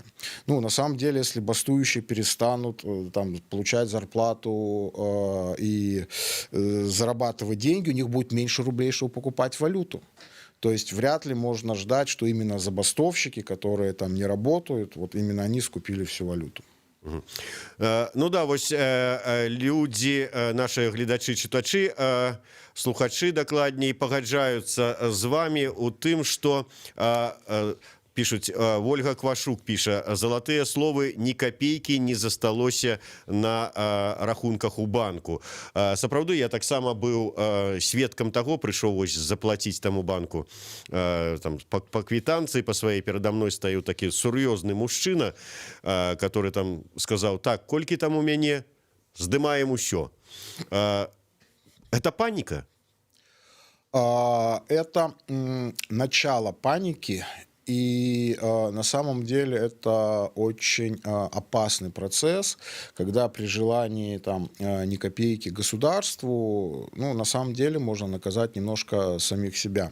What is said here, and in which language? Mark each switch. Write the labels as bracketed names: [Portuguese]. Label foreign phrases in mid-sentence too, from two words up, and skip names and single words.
[Russian] На самом деле, если бастующие перестанут там получать зарплату и зарабатывать деньги, у них будет меньше рублей, чтобы покупать валюту. То есть вряд ли можно ждать, что именно забастовщики, которые там не работают, вот именно они скупили всю валюту. [Belarusian] Вось людзі, наши гледачы, чытачы, слухачы дакладней пагаджаюцца з вами у тым, што пишуть, Ольга Квашук піша, залатыя словы, ні копейкі не засталося на рахунках у банку. Сапраўды, я таксама быў сведкам таго, прыйшоў вось заплаціць таму банку там, [Russian] по квитанции по своей, передо мной стою [Belarusian] такі сур'ёзны мужчына, [Russian] который там сказал, так, [Belarusian] колькі там у мяне, здымаем усё. [Russian] Это паника? Это начало паники. И на самом деле это очень опасный процесс, когда при желании там ни копейки государству, на самом деле можно наказать немножко самих себя.